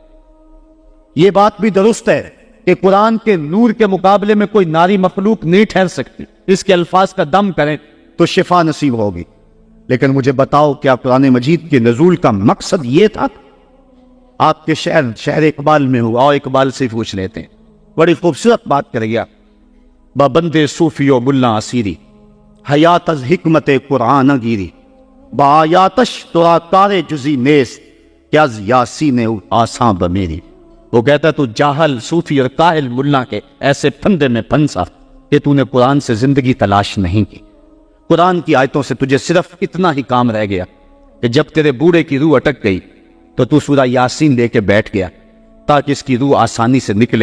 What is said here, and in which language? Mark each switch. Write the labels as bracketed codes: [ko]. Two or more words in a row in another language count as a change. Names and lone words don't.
[ur] یہ بات بھی درست ہے کہ قرآن کے نور کے مقابلے میں کوئی ناری مخلوق نہیں ٹھہر سکتی. اس کے الفاظ کا دم کریں تو شفا نصیب ہوگی. لیکن مجھے بتاؤ, کیا قرآن مجید کے نزول کا مقصد یہ تھا؟ آپ کے شہر اقبال میں ہوا, اور اقبال سے پوچھ لیتے ہیں. بڑی خوبصورت بات کر گیا. [fa] بندے صوفی و ملا اسیری حیات از حکمت قرآن گیری با آیاتش ترا کار جزی نیست کہ از یاسین آساں بمیری. [ur] وہ کہتا ہے تو جاہل, صوفی اور کاہل ملا کے ایسے پھندے میں پھنسا کہ تو نے قرآن سے زندگی تلاش نہیں کی. قرآن کی آیتوں سے تجھے صرف اتنا ہی کام رہ گیا کہ جب تیرے بوڑھے کی روح اٹک گئی تو تو سورہ یاسین لے کے بیٹھ گیا تاکہ اس کی روح آسانی سے نکلے.